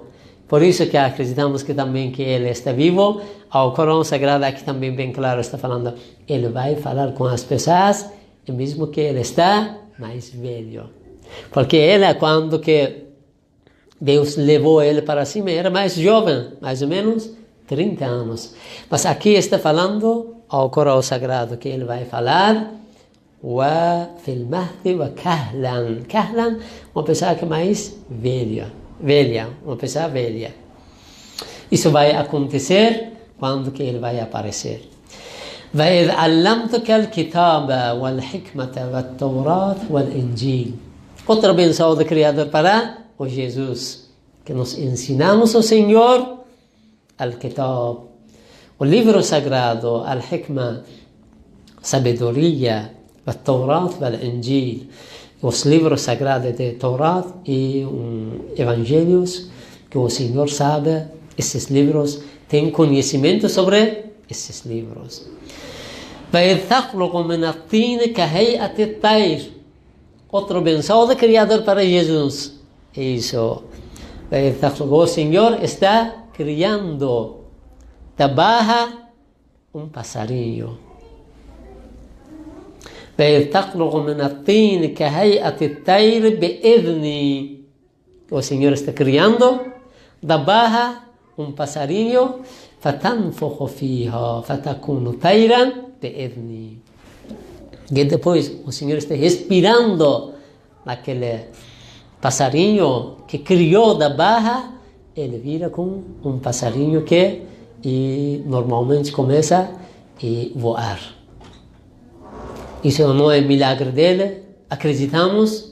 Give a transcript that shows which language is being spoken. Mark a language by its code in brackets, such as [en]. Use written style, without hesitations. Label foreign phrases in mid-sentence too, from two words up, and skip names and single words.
[pt] Por isso que acreditamos que também que ele está vivo. O Alcorão Sagrado aqui também bem claro está falando, ele vai falar com as pessoas e mesmo que ele está mais velho. Porque ele, quando que Deus levou ele para cima, era mais jovem, mais ou menos 30 anos. Mas aqui está falando ao Corão Sagrado que ele vai falar [ar] وَفِي الْمَهْدِ وَكَهْلًا. [pt] Kahlan, uma pessoa que é mais velha, uma pessoa velha. Isso vai acontecer quando que ele vai aparecer. [ar] وَإِذْ عَلَّمْتُكَ الْكِتَابَ وَالْحِكْمَةَ وَالتَّوْرَاةَ وَالْإِنْجِيلَ. [pt] Outra benção do Criador para o Jesus, que nos ensinamos o Senhor, Al-Kitab, o livro sagrado, Al-Hikmah, sabedoria, Al-Tawrat, Al-Injil, os livros sagrados de Tawrat e Evangelhos, que o Senhor sabe, esses livros, tem conhecimento sobre esses livros. [ar] وَإِذْ تَخْلُقُ مِنَ الطِّينِ كَهَيْئَةِ الطَّيْرِ. [pt] Outra benção do Criador para Jesus. Isso. [ar] وَإِذْ تَخْلُقُ, [pt] o Senhor está criando da barra passarinho. [ar] وَإِذْ تَخْلُقُ مِنَ الطِّينِ كَهَيْئَةِ الطَّيْرِ بِإِذْنِي. [pt] O Senhor está criando da barra passarinho. [ar] فَتَنْفُخُ فِيهَا فَتَكُونُ طَيْرًا بِإِذْنِي. [pt] E depois o Senhor está respirando naquele passarinho que criou da barra, ele vira com passarinho que normalmente começa a voar. Isso não é milagre dele, acreditamos.